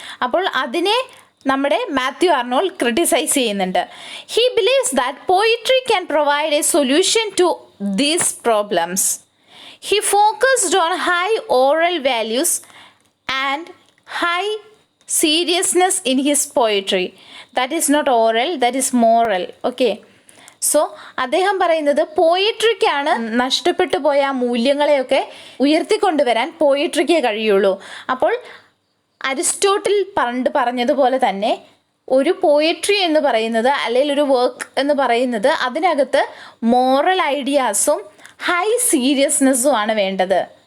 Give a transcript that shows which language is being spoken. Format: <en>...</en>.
<ml>അപ്പോൾ അതിനെ നമ്മുടെ മാത്യു അർണോൾഡ് ക്രിട്ടിസൈസ് ചെയ്യുന്നുണ്ട്.</ml> <en>He believes that poetry can provide a solution to these problems. He focused on high oral values and high seriousness in his poetry. That is not oral, that is moral.</en> <ml>Okay, so അദ്ദേഹം പറയുന്നത് പോയിട്രിക്കാണ് നഷ്ടപ്പെട്ടു പോയ ആ മൂല്യങ്ങളെയൊക്കെ ഉയർത്തിക്കൊണ്ടുവരാൻ പോയിട്രിക്കേ കഴിയുള്ളൂ. അപ്പോൾ Aristotle പറഞ്ഞതുപോലെ തന്നെ ഒരു പോയിട്രി എന്ന് പറയുന്നത് അല്ലെങ്കിൽ ഒരു വർക്ക് എന്ന് പറയുന്നത് അതിനകത്ത് മോറൽ ഐഡിയാസും ഹൈ സീരിയസ്നെസ്സും ആണ് വേണ്ടത്.</ml>